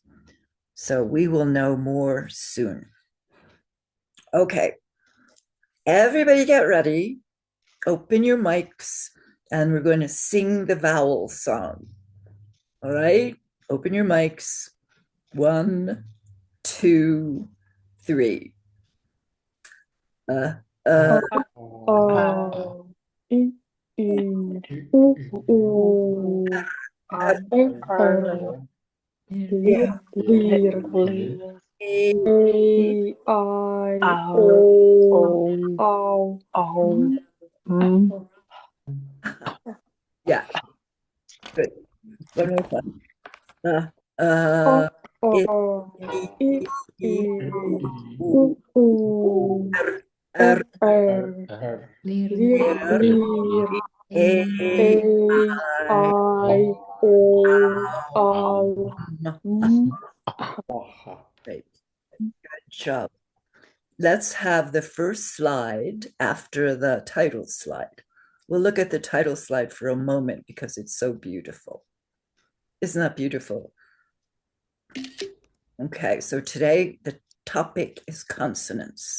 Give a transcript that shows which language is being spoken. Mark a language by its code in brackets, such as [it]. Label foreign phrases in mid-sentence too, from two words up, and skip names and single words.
[en] So we will know more soon. Okay, everybody get ready. Open your mics, and we're going to sing the vowel song. All right, open your mics. 1, 2, 3. Uh, uh, O, I, U, U, uh, Lir, Lir, E, E, I, O, Au, yeah, good. One more time. O, It, O, e, I, e, U, U, r, R, Lir, Lir, e, E, I, O, Au, Great. Good job. Let's have the first slide after the title slide. We'll look at the title slide for a moment because it's so beautiful. Isn't that beautiful? Okay, so today the topic is consonants.